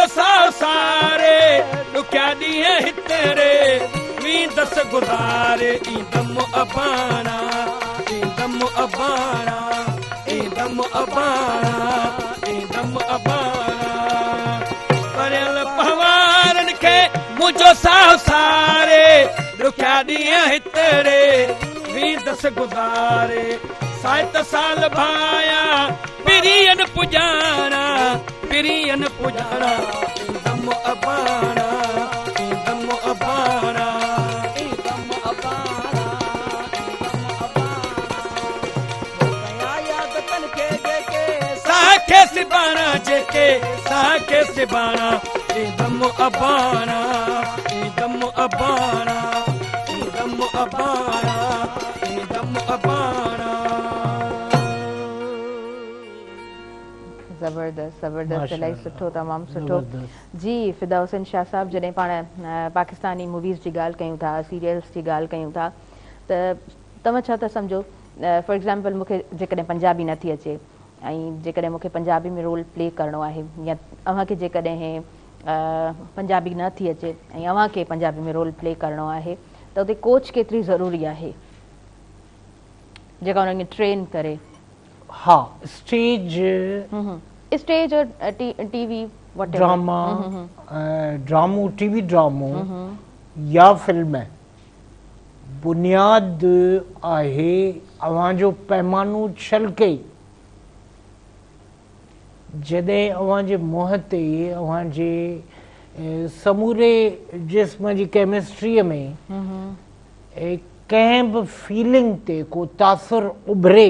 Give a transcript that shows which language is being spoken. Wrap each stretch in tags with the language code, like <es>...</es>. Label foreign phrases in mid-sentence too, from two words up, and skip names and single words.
<sd>सारे दुखिया ॾींहं हितरे वी दस गुज़ारे ईदम अबाना ईदम अबाना ईदम अबाणा ईंदम अबाणा परियल पवारन खे मुंहिंजो साह सारे ॾुखिया ॾींहं हितड़े वी दस गुज़ारे सात साल भाया पिरियन पुजाणा ईंदम अबाणा ईंदम अबाणा ईंदम अबाणा साखे सिबाणा जेके साखे सिबाणा ईंदम अबाणा ईंदम अबाणा ईंदम अबाणा ईंदम अबाणा ज़बरदस्त ज़बरदस्त इलाही सुठो तमामु सुठो ज़बरदस्त। जी फिदा हुसैन शाह साहब जॾहिं पाण</sd> <en>Pakistani movies</en> <sd>जी ॻाल्हि कयूं था सीरियल्स जी ॻाल्हि कयूं था त तव्हां छा था सम्झो</sd> <en>for example</en> <sd>मूंखे जेकॾहिं पंजाबी नथी अचे ऐं जेकॾहिं मूंखे पंजाबी में</sd> <en>role play</en> <sd>करिणो आहे या अव्हांखे जेकॾहिं पंजाबी नथी अचे ऐं अव्हांखे पंजाबी में</sd> <en>role play</en> <sd>करिणो आहे त उते कोच केतिरी ज़रूरी आहे जेका उन्हनि खे ट्रेन करे हाँ स्टेज</sd> <en>stage और TV</en> <sd>ड्रामा ड्रामो टीवी ड्रामो या फिल्म बुनियाद आहे अव्हांजो पैमानो छलके जॾहिं अव्हांजे मुंहं ते अव्हांजे समूरे जिस्म जी केमिस्ट्रीअ में कंहिं बि फीलिंग ते को तासुर उभरे</sd>